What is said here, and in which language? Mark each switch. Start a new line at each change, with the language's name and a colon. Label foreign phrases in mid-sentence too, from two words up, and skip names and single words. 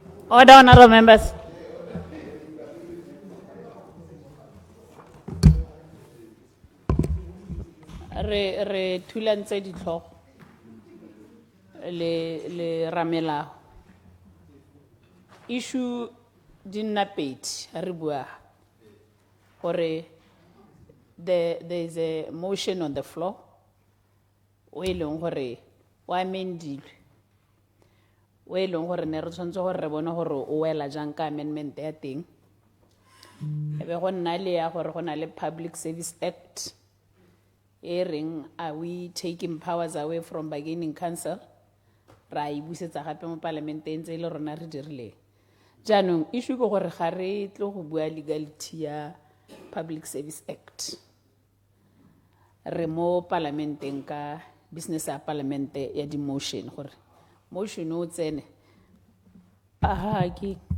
English: Order, honorable members.
Tswana: Re thulantse ditlhogo le ramelao. Issue di nna pedi re bua gore
English: there is a motion on the floor
Tswana: o e leng gore o amendilwe o e leng gore ne re tshwanetse gore re bone gore o wela jang ka amendment ya teng e be go nna le ya gore go na le Public Service Act e reng
English: are we taking powers away from bargaining council
Tswana: ra e busetsa gape mo parlamenteng tse le rona re dirileng jaanong issue ke gore ga re tlo go bua legality ya Public Service Act re mo parlamenteng ka business ya parlamente ya di motion gore motion o tsene aha ke